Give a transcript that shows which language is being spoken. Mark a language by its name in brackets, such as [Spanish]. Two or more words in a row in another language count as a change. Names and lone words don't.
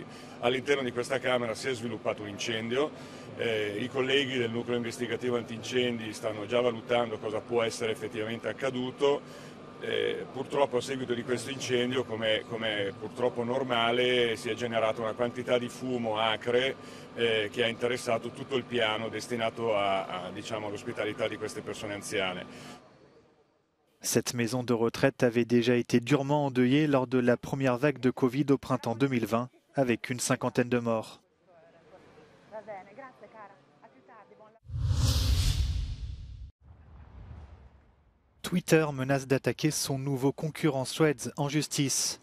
[Italian] All'interno di questa camera si è sviluppato un incendio. I colleghi del nucleo investigativo antincendi stanno già valutando cosa può essere effettivamente accaduto. Purtroppo a seguito di questo incendio, come purtroppo normale, si è generata una quantità di fumo acre che ha interessato tutto il piano destinato all'ospitalità di queste persone anziane. [French] Cette maison de retraite avait déjà été durement endeuillée lors de la première vague de Covid au printemps 2020, avec une 50aine de morts. Twitter menace d'attaquer son nouveau concurrent Threads en justice.